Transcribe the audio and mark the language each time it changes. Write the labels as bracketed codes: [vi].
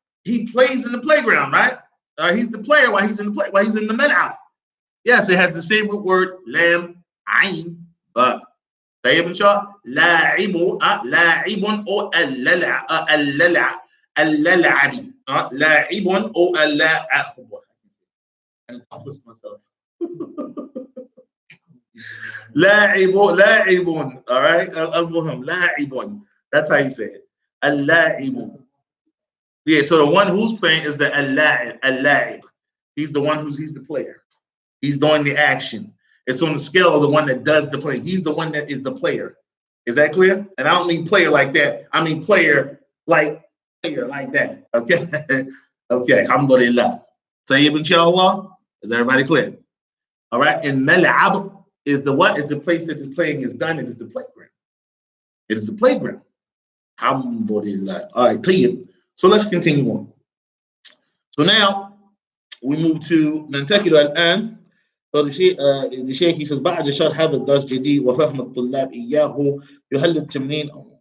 [en] He plays in the playground, right? He's the player while he's in the Mal'ab. Yes, it has the same root word, lam, ayn, ba. [ar] طيب ان شاء الله لاعب لاعب او اللعبي لاعب او اللاعب. [en] I twist myself. [ar] لاعبون. [en] All right, [ar] المهم لاعبون. [en] That's how you say it. اللاعب. Yeah, so the one who's playing is the اللاعب. He's the one he's the player. He's doing the action. It's on the scale of the one that does the play. He's the one that is the player. Is that clear? And I don't mean player like that. I mean player like that. Okay. Okay. Alhamdulillah. Tayyib inshallah. Is everybody clear? All right. And mal'ab is the what? Is the place that the playing is done. It is the playground. It is the playground. Alhamdulillah. All right. Tayyib. So let's continue on. So now we move to [ar] ننتقل الآن. الشيخ [en] he says [ar] بعد شرح هذا الدرس جديد وفهم الطلاب إياه يهل التمرين.